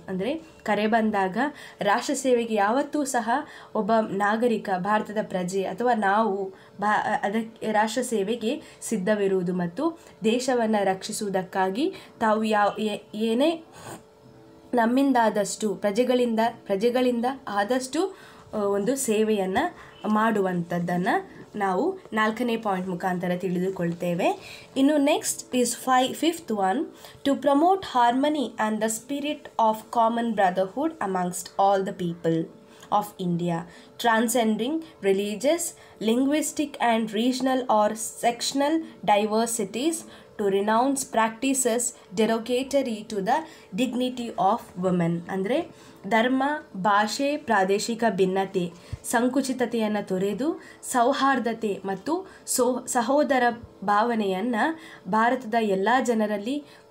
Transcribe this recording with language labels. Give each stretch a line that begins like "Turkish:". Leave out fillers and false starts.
Kannada: ಅಂದರೆ ಕರೆ ಬಂದಾಗ ರಾಷ್ಟ್ರ ಸೇವೆಗೆ ಯಾವತ್ತೂ ಸಹ ಒಬ್ಬ ನಾಗರಿಕ, ಭಾರತದ ಪ್ರಜೆ ಅಥವಾ ನಾವು ಅದಕ್ಕೆ ರಾಷ್ಟ್ರ ಸೇವೆಗೆ ಸಿದ್ಧವಿರುವುದು ಮತ್ತು ದೇಶವನ್ನು ರಕ್ಷಿಸುವುದಕ್ಕಾಗಿ ತಾವು ಏನೇ ನಮ್ಮಿಂದಾದಷ್ಟು ಪ್ರಜೆಗಳಿಂದ ಆದಷ್ಟು ಒಂದು ಸೇವೆಯನ್ನು ಮಾಡುವಂಥದ್ದನ್ನು ನಾವು ನಾಲ್ಕನೇ ಪಾಯಿಂಟ್ ಮುಖಾಂತರ ತಿಳಿದುಕೊಳ್ತೇವೆ.
English: ಇನ್ನು next is fifth one, to promote harmony and the spirit of common brotherhood amongst all the people of India, transcending religious, linguistic and regional or sectional diversities, to renounce practices derogatory to the dignity of women.
Kannada: ಅಂದರೆ ಧರ್ಮ, ಭಾಷೆ, ಪ್ರಾದೇಶಿಕ ಭಿನ್ನತೆ, ಸಂಕುಚಿತತೆಯನ್ನು ತೊರೆದು ಸೌಹಾರ್ದತೆ ಮತ್ತು ಸಹೋದರ ಭಾವನೆಯನ್ನು ಭಾರತದ ಎಲ್ಲ ಜನರಲ್ಲಿ